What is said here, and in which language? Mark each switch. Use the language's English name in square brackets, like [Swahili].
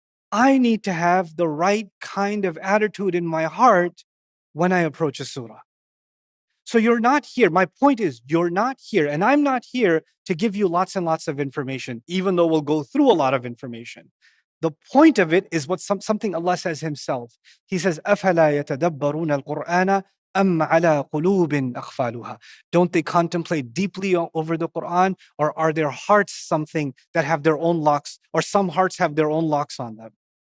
[English] I need to have the right kind of attitude in my heart when I approach a surah. So you're not here. My point is, you're not here. And I'm not here to give you lots and lots of information, even though we'll go through a lot of information. The point of it is something Allah says Himself. He says, [Arabic] أَفَلَا يَتَدَبَّرُونَ الْقُرْآنَ أَمْ عَلَىٰ قُلُوبٍ أَقْفَالُهَا. [English] Don't they contemplate deeply over the Quran, or are their hearts something that have their own locks, or some hearts have their own locks on them?